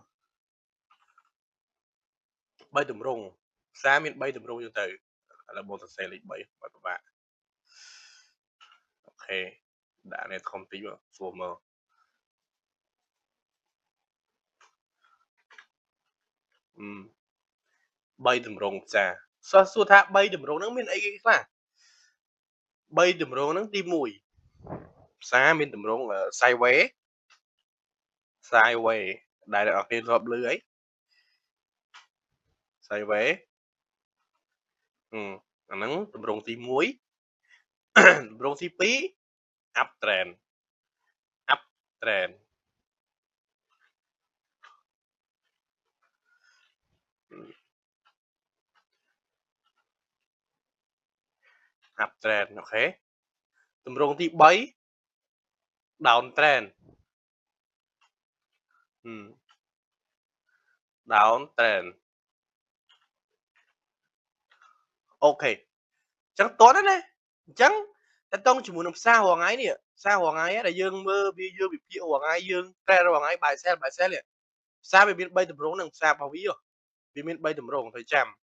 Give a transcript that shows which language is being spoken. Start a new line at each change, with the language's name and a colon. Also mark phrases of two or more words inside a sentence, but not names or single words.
Khmer: 3 ទម្រង់ផ្សារមាន3ទម្រង់ចឹងទៅឥឡូវបងសរសេរលេខ3ឲ្យពិបាកអូខេដាក់នេះធំតិចមកស្រួលមើល3ទម្រង់ផ្សារសួរថា3ទម្រង់ហ្នឹងមានអីគេខ្លះ3ទម្រង់ហ្នឹងទី1ផ្សារមានទម្រង់ sideways ដែលអ្នកនរគ្នាធ្លាប់ឮអី sideways អាហ្នឹងទម្រង់ទី1ទម្រង់ទី2
English: up trend up trend up trend
Khmer: អូខេទម្រង់ទី3
English: down trend down trend
Khmer: អូខេ អញ្ចឹងតោះណាអញ្ចឹងតើតង់ជាមួយនឹងផ្សាររាល់ថ្ងៃនេះផ្សាររាល់ថ្ងៃដែលយើងមើលវាយើងវិភាគរាល់ថ្ងៃយើង trend រាល់ថ្ងៃ
English: buy sell
Khmer: នេះផ្សារវាមាន3ទម្រង់ហ្នឹងផ្សាររបស់វាមាន3ទម្រង់ត្រូវចាំ